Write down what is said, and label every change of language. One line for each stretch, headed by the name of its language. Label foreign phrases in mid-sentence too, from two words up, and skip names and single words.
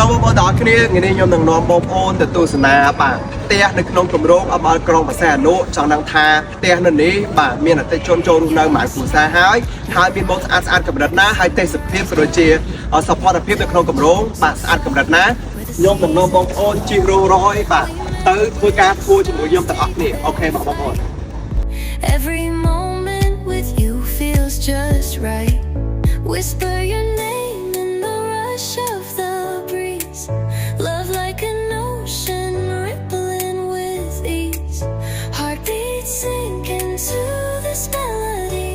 Khmer: បងប្អូនគ្នាខ្ញុំនឹងនាំបងប្អូនទៅទស្សនាបាទផ្ទះនៅក្នុងគម្រោងអមរក្រុងបរសែនអនុចង់ដឹងថាផ្ទះនៅនេះបាទមានអតិថិជនចូលរស់នៅមួយគ្រួសារហើយមានម៉ូដស្អាតកម្រិតណាហើយទេសភាពក៏ដូចជាសោភ័ណភាពនៅក្នុងគម្រោងបាទស្អាតកម្រិតណាខ្ញុំនឹងនាំបងប្អូនជិះរស់រយបាទទៅធ្វើការធ្វើជាមួយខ្ញុំទាំងអស់គ្នាអូខេបងប្អូន
English: Every moment with you feels just right. Whisper your name in the rush of the breeze. Love like an ocean rippling with ease. Heartbeat sink into this melody.